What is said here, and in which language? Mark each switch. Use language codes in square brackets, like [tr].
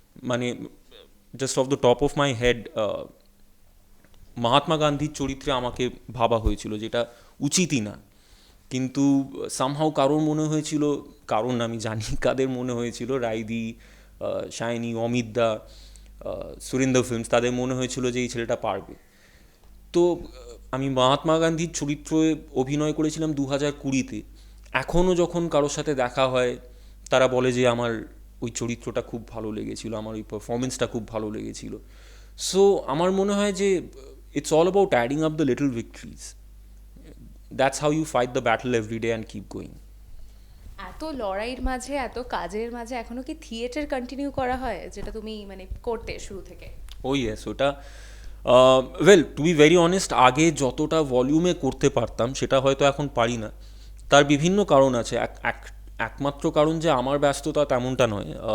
[bn] মানে [en] just off the top of my head [bn] Mahatma গান্ধীর চরিত্রে আমাকে ভাবা হয়েছিল, যেটা উচিতই না, কিন্তু সামহাও কারোর মনে হয়েছিল, কারণ আমি জানি কাদের মনে হয়েছিল, রাইদি, শাইনি, অমিত দা, সুরিন্দর ফিল্মস, তাদের মনে হয়েছিল যে এই ছেলেটা পারবে। তো আমি মহাত্মা গান্ধীর চরিত্রে অভিনয় করেছিলাম 2020-তে। এখনও যখন কারোর সাথে দেখা হয় তারা বলে যে আমার ওই চরিত্রটা খুব ভালো লেগেছিল, আমার ওই পারফরমেন্সটা খুব ভালো লেগেছিল। [en] so [bn] আমার মনে হয় যে [en] it's all about adding up the little victories. That's how you fight the battle every day and keep going. [bn] এত লড়াইয়ের মাঝে, এত কাজের মাঝে এখনো কি থিয়েটার কন্টিনিউ করা হয়, যেটা তুমি মানে করতে শুরু থেকে? [en] oh yes, [bn] ওটা [en] well to be very honest, [bn] আগে যতটা ভলিউমে করতে পারতাম সেটা হয়তো এখন পারি না। তার বিভিন্ন কারণ আছে। একমাত্র কারণ যে আমার ব্যস্ততা তেমনটা নয়।